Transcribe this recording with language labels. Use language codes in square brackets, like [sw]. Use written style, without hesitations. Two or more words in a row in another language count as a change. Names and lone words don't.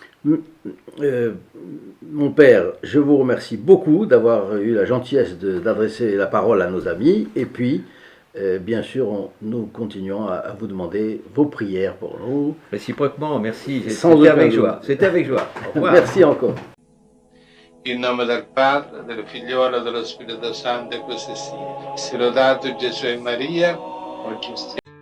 [fr] Mon père, je vous remercie beaucoup d'avoir eu la gentillesse d'adresser la parole à nos amis. Et puis, bien sûr, nous continuons à vous demander vos prières pour nous. Réciproquement, merci. C'était avec joie. C'était avec joie. Au revoir. Merci encore. [it] In nome del Padre, del Figliolo e dello Spirito Santo, e così sia. Sia lodato Gesù e Maria,